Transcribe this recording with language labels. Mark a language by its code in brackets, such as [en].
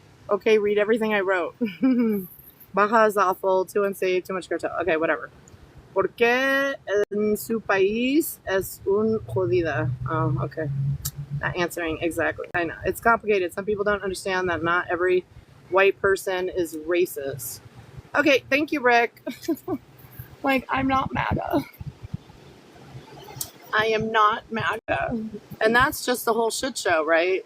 [en] Okay, read everything I wrote. Baja is awful, too unsafe, too much cartel. Okay, whatever. [es] ¿Por qué en su país es un jodida? [en] Oh, okay. Not answering exactly. I know. It's complicated. Some people don't understand that not every white person is racist. Okay, thank you, Rick. Like, I'm not MAGA. I am not MAGA. And that's just the whole shit show, right?